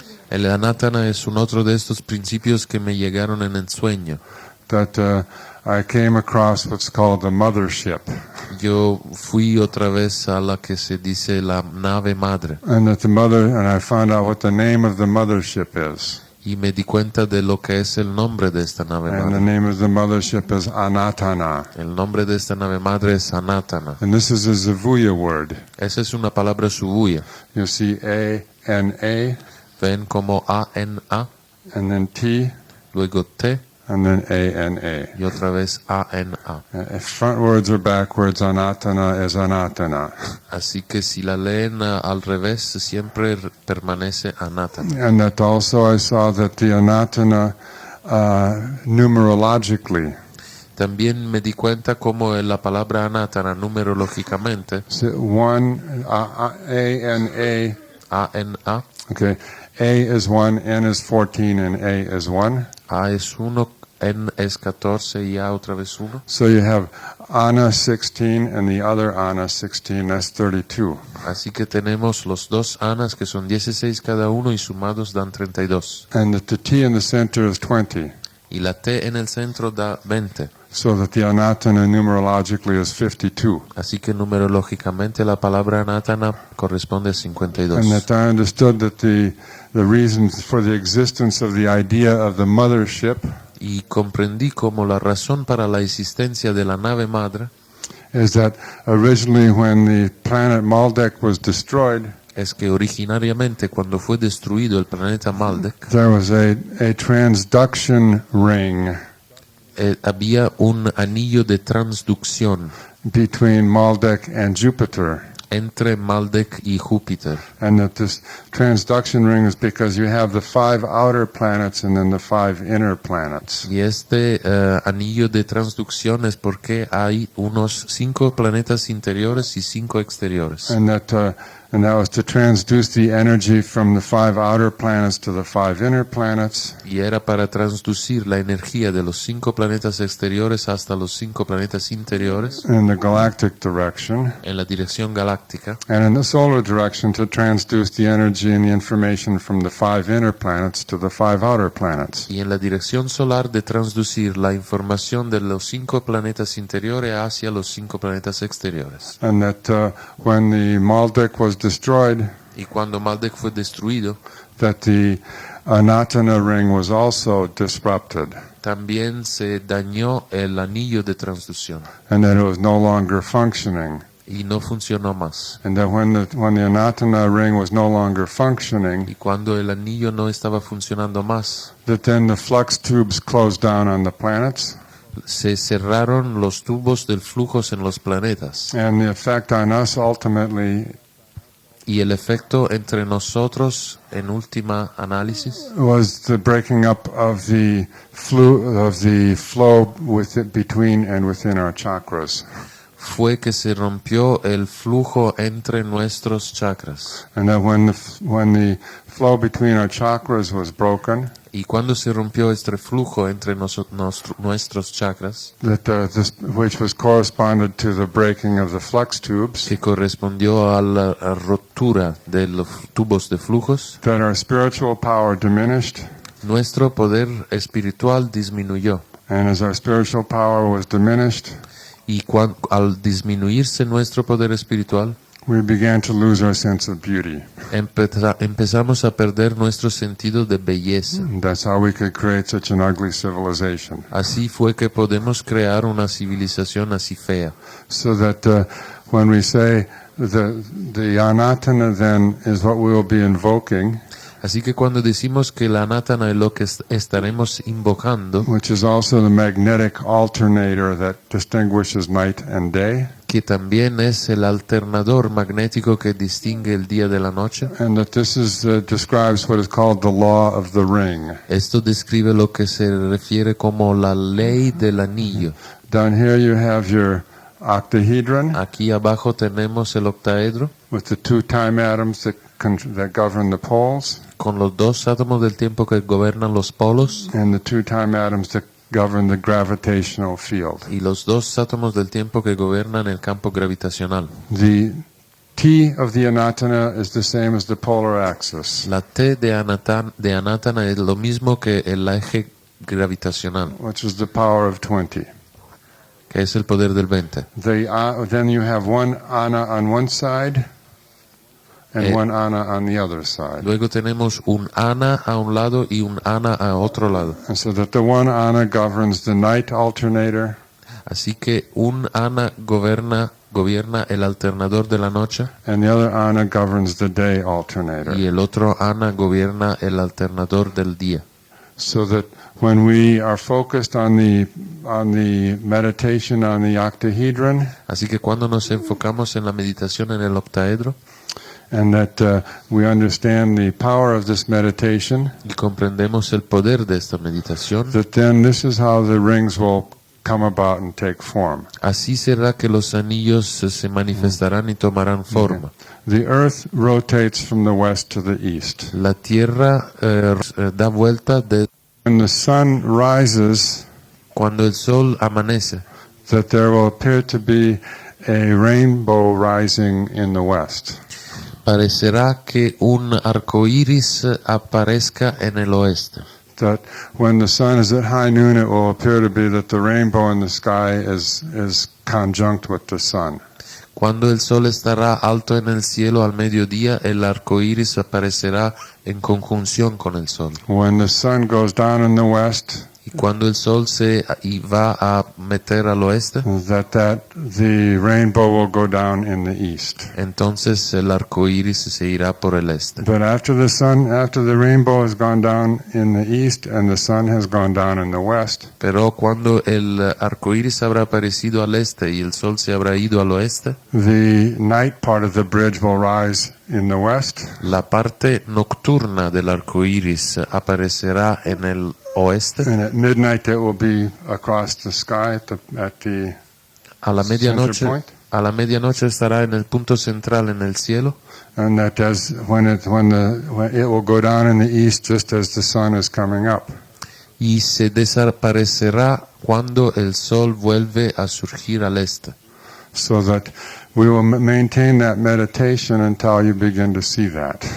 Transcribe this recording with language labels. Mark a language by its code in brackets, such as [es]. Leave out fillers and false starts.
[es] El anatana es un otro de estos principios que me llegaron en el sueño. [en] That I came across what's called the mothership. [es] Yo fui otra vez a la que se dice la nave madre [en] And I found out what the name of the mothership is. [es] y me di cuenta de lo que es el nombre de esta nave [en] And the [es] madre. [en] name of the mothership is Anatana. [es] El nombre de esta nave madre es anatana. [en] And this is a Zavuya word. [es] Esa es una palabra subuya. [en] You see A-N-A, [es] Ven como A-N-A, [en] and then T, [es] luego T [en] and then A-N-A. [es] y otra vez A-N-A. [en] If frontwards or backwards, Anatana is Anatana. [es] Así que si la leen al revés, siempre permanece anatana. [en] And that also I saw that the Anatana, numerologically, [es] También me di cuenta como la palabra anatana numerológicamente, [en] A-N-A, [es] A-N-A, [en] okay, A is 1, N is 14, and A is 1. [es] A es 1, N es 14 y A otra vez 1. [en] So you have Ana 16 and the other Ana 16, that's 32. [es] Así que tenemos los dos anas que son 16 cada uno y sumados dan 32. [en] And the T in the center is 20. [es] Y la T en el centro da 20. [en] So that the Anatana numerologically is 52. [es] Así que numerológicamente la palabra anatana corresponde a 52. [en] And that I understood that the reasons for the existence of the idea of the mothership [es] Y comprendí como la razón para la existencia de la nave madre [en] is that originally when the planet Maldek was destroyed, [es] es que originariamente cuando fue destruido el planeta Maldek, [en] there was a transduction ring [es] había un anillo de transducción [en] between Maldek and Jupiter. [es] entre Maldek y Júpiter. [en] And that this transduction ring is because you have the 5 outer planets and then the 5 inner planets. [es] Y este anillo de transducción es porque hay unos 5 planetas interiores y 5 exteriores. [en] And that was to transduce the energy from the 5 outer planets to the 5 inner planets. [es] Y era para transducir la energía de los 5 planetas exteriores hasta los 5 planetas interiores [en] In the galactic direction, [es] en la dirección galáctica. [en] and in the solar direction to transduce the energy and the information from the 5 inner planets to the 5 outer planets. [es] Y en la dirección solar de transducir la información de los 5 planetas interiores hacia los 5 planetas exteriores. [en] And that when the Maldek was destroyed, [es] Y cuando Maldek fue destruido, [en] that the Anatana ring was also disrupted, [es] también se dañó el anillo de transducción [en] and that it was no longer functioning. [es] y no funcionó más. [en] And that when the Anatana ring was no longer functioning, [es] Y cuando el anillo no estaba funcionando más, [en] that then the flux tubes closed down on the planets, [es] se cerraron los tubos del flujo en los planetas. [en] and the effect on us ultimately [es] Y el efecto entre nosotros, en última análisis, [en] was the breaking up of the flow between and within our chakras. [es] fue que se rompió el flujo entre nuestros chakras. [en] And that when the flow between our chakras was broken, [es] Y cuando se rompió este flujo entre nuestros chakras, [en] which was corresponded to the breaking of the flex tubes, [es] que correspondió a la rotura de los tubos de flujos, [en] that our spiritual power diminished, [es] nuestro poder espiritual disminuyó. [en] and as our spiritual power was diminished, [es] Y al disminuirse nuestro poder espiritual, [en] we began to lose our sense of beauty. [es] empezamos a perder nuestro sentido de belleza. [en] That's how we could create such an ugly civilization. [es] Así fue que podemos crear una civilización así fea. [en] So that when we say the anatana then is what we will be invoking, [es] Así que cuando decimos que la anatana es lo que estaremos invocando, [en] which is also the magnetic alternator that distinguishes night and day, [es] que también es el alternador magnético que distingue el día de la noche, [en] and that this is describes what is called the law of the ring. [es] esto describe lo que se refiere como la ley del anillo. [en] Down here you have your octahedron [es] Aquí abajo tenemos el octaedro [en] with the two time atoms that govern the poles, [es] con los dos átomos del tiempo que gobernan los polos [en] and the two time atoms that govern the gravitational field. [es] y los dos átomos del tiempo que gobernan el campo gravitacional. [en] The T of the anatana is the same as the polar axis, [es] La T de anatana es lo mismo que el eje gravitacional, [en] which is the power of 20. [es] que es el poder del 20. [en] Then you have one ana on one side and Eh, one ana on the other side. [es] Luego tenemos un ana a un lado y un ana a otro lado. [en] And so that the one ana governs the night alternator, [es] Así que un ana gobierna el alternador de la noche [en] and the other ana governs the day alternator. [es] y el otro ana gobierna el alternador del día. [en] So that when we are focused on the meditation on the octahedron, [es] Así que cuando nos enfocamos en la meditación en el octaedro [en] and that we understand the power of this meditation, [es] y comprendemos el poder de esta meditación, [en] that then this is how the rings will come about and take form. [es] así será que los anillos se manifestarán y tomarán forma. [en] The earth rotates from the west to the east. [es] La tierra da vuelta [en] When the sun rises, [es] cuando el sol amanece, [en] that there will appear to be a rainbow rising in the west. [es] parecerá que un arco iris aparezca en el oeste. [en] That when the sun is at high noon, it will appear to be that the rainbow in the sky is conjunct with the sun. [es] Cuando el sol estará alto en el cielo al mediodía, el arco iris aparecerá en conjunción con el sol. [en] When the sun goes down in the west, [es] Y cuando el sol se va a meter al oeste, [en] the rainbow will go down in the east. [es] entonces el arco iris se irá por el este. [en] But after the rainbow has gone down in the east and the sun has gone down in the west, [es] Pero cuando el arco iris habrá aparecido al este y el sol se habrá ido al oeste, [en] the night part of the bridge will rise in the west, [es] la parte nocturna del arco iris aparecerá en el oeste. [en] and at midnight it will be across the sky at the [es] A la [en] center [es] medianoche, [en] point. [es] a la medianoche estará en el punto central en el cielo. [en] And that does when it will go down in the east just as the sun is coming up. [es] Y se desaparecerá cuando el sol vuelve a surgir al este. [en] So that we will maintain that meditation until you begin to see that.